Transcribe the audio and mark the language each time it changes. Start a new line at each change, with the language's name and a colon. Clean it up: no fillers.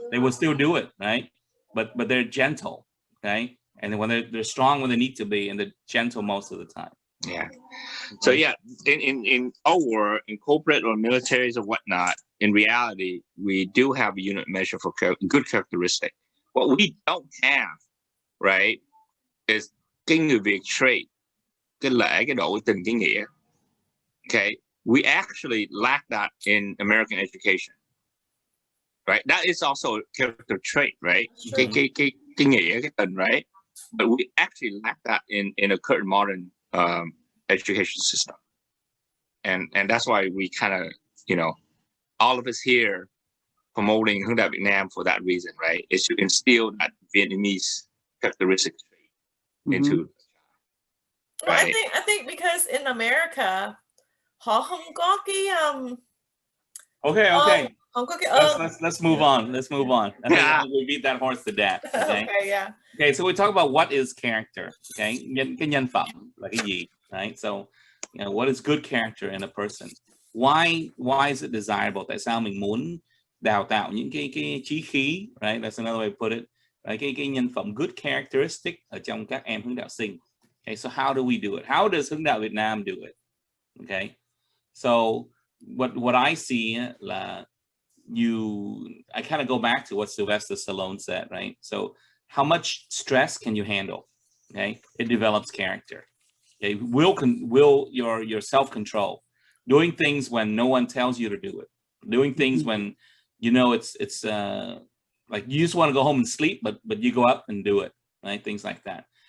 English: They will still do it, right? But they're gentle, okay? And when they're strong when they need to be, and they're gentle most of the time. Yeah. So yeah, in our world, in corporate or militaries or whatnot, in reality, we do have a unit measure for good characteristic. What we don't have, right, is
Vietnamese: cái người Việt trait, cái lễ, cái độ tình, cái nghĩa.
English: Okay, we actually lack that in American education. Right, that is also a character trait, right? Sure.
Vietnamese: Cái nghĩa, cái tình, right?
English: But we actually lack that in a current modern education system, and that's why we kind of, all of us here promoting Hướng Đạo Việt Nam for that reason, right? Is to instill that Vietnamese characteristic trait into. Well, right? I think because in America,
Vietnamese: họ không có cái
English: Okay.
Vietnamese: không có cái
English: Let's move on. Let's move on. I think we beat that horse to death. Okay. Okay, yeah. Okay, so we talk about what is character.
Vietnamese: Okay, cái nhân phẩm là cái gì, right?
English: So, what is good character in a person? Why is it desirable?
Vietnamese: Tại sao mình muốn đào tạo những cái chí khí, right?
English: That's another way to put it. Right?
Vietnamese: Cái nhân phẩm,
English: good characteristic
Vietnamese: ở trong các em hướng đạo sinh.
English: Okay, so how do we do it? How does Hướng Đạo Việt Nam do it? Okay, so what I see là I kind of go back to what Sylvester Stallone said, right? So how much stress can you handle? Okay, it develops character. Okay, will your self-control, doing things when no one tells you to do it, doing things when it's like you just want to go home and sleep, but you go up and do it, right? Things like that.